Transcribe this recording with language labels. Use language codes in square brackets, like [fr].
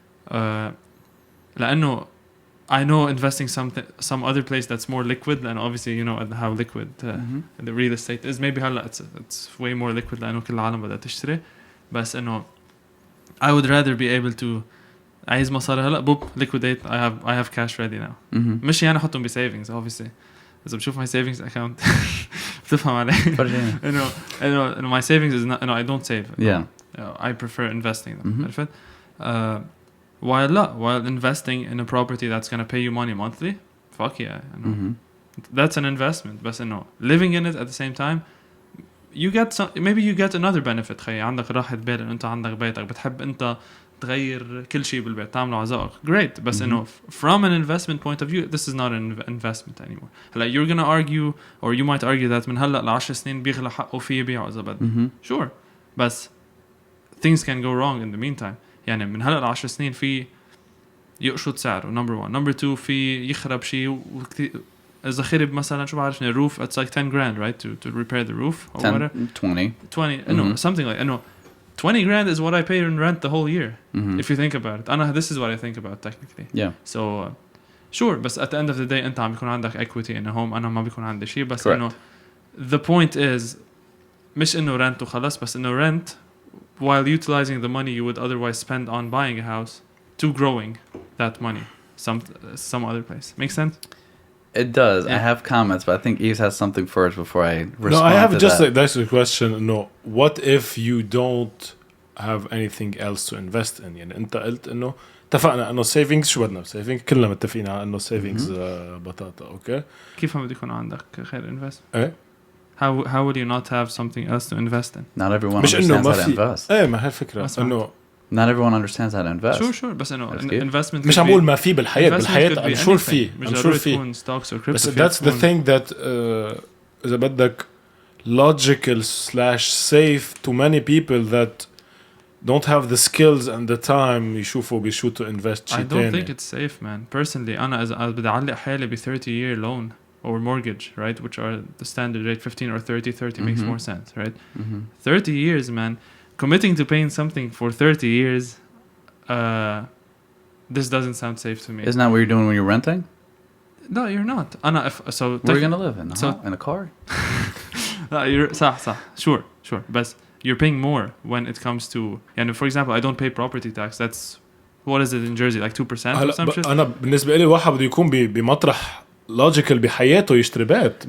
[en] لأنه I know investing some other place that's more liquid, and obviously you know how liquid the real estate is. Maybe it's way more liquid [ar] لأنه كل العالم بدها تشتري. بس إنه [en] I would rather be able to [ar] عايز مصاري هلا بوب [en] liquidate. I have cash ready now. [ar] مش يعني أحطهم ب savings obviously. إذا بشوف [en] my savings account [ar] بتفهم علي. [en] إنه my savings is not. I don't save. I prefer investing them. [ar] عرفت؟ [en] While investing in a property that's going to pay you money monthly, fuck yeah. That's an investment. But living in it at the same time, maybe you get another benefit. [ar] خي عندك راحة بال إن أنت عندك بيتك بتحب أنت تغير كل شيء بالبيت تعمله على ذوقك. [en] Great. بس from an investment point of view, this is not an investment anymore. [ar] هلا [en] you're going to argue, or you might argue that [ar] من هلا ل10 سنين بيغلى حقه فيه يبيعه إذا بده. [en] Sure. بس things can go wrong in the meantime. [ar] يعني من هلا ل10 سنين في يقشط سعره [en] number 1. number 2 [ar] في يخرب شيء إذا خرب مثلا شو بعرفني [en] roof, it's like 10 grand, right, to repair the roof or 10, 20 no, something like no 20 grand is what I pay in rent the whole year if you think about it. This is what I think about technically. So sure, but at the end of the day [ar] أنت عم بيكون عندك [en] equity in a home, [ar] أنا ما بيكون عندي شيء. [en] بس the point is [ar] مش إنه [en] rent [ar] وخلاص, بس إنه [en] rent while utilizing the money you would otherwise spend on buying a house to growing that money some other place. Makes sense? It does. I have comments, but I think Yves has something first before I respond. No, I have to just that. that's a question. No, what if you don't have anything else to invest in? [ar] يعني أنت قلت إنه اتفقنا إنه savings شو بدنا savings كلنا متفقين على إنه savings بطاطا. أوكي. كيف ما بدي يكون عندك خير invest? إيه. [en] How would you not have something else to invest in? Not everyone understands how to invest. [ar] إيه ما هالفكرة إنه [en] not everyone understands how to invest. Sure [ar] بس إنه [en] investment [ar] مش عمول ما في بالحياة [en] I'm sure [ar] في [en] stocks or crypto. But that's the thing that [ar] إذا بدك [en] logical / safe to many people that don't have the skills and the time [ar] يشوفوا بشو [en] to invest I [ar] شي [en] don't [ar] تاني. [en] think it's safe, man. Personally, [ar] أنا بدي أعلق حالي ب [en] 30-year loan or mortgage, right? Which are the standard rate, 15 or 30. 30 makes more sense, right? 30 years, man. Committing to paying something for 30 years, this doesn't sound safe to me. Isn't that what you're doing when you're renting? No, you're not. So Where are you gonna live in? So- In a car? you're صح. Sure. But you're paying more when it comes to, and for example, I don't pay property tax. That's, what is it in Jersey, like 2% or [ar] هلا [en] some shit? [ar] أنا بالنسبة لي واحد بده يكون بمطرح logical بحياته يشتري بيت.